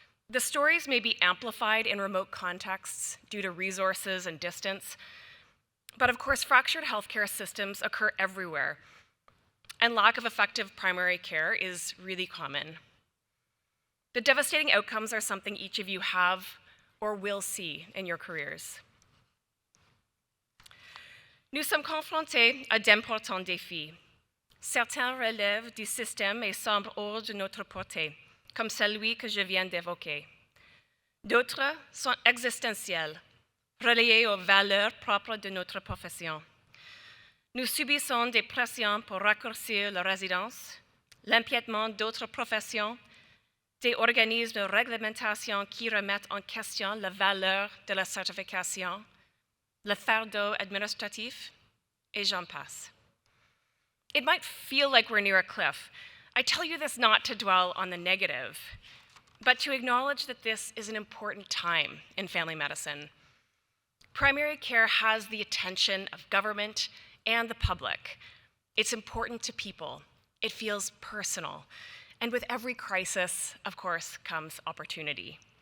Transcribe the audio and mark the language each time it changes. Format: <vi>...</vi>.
<en>The stories may be amplified in remote contexts due to resources and distance, but of course, fractured healthcare systems occur everywhere, and lack of effective primary care is really common. The devastating outcomes are something each of you have or will see in your careers.</en> <fr>Nous sommes confrontés à d'importants défis. Certains relèvent du système et semblent hors de notre portée, comme celui que je viens d'évoquer. D'autres sont existentiels, reliés aux valeurs propres de notre profession. Nous subissons des pressions pour raccourcir la résidence, l'empiètement d'autres professions, des organismes de réglementation qui remettent en question la valeur de la certification, le fardeau administratif, et j'en passe.</fr> <en>It might feel like we're near a cliff. I tell you this not to dwell on the negative, but to acknowledge that this is an important time in family medicine. Primary care has the attention of government and the public. It's important to people. It feels personal. And with every crisis, of course, comes opportunity.</en>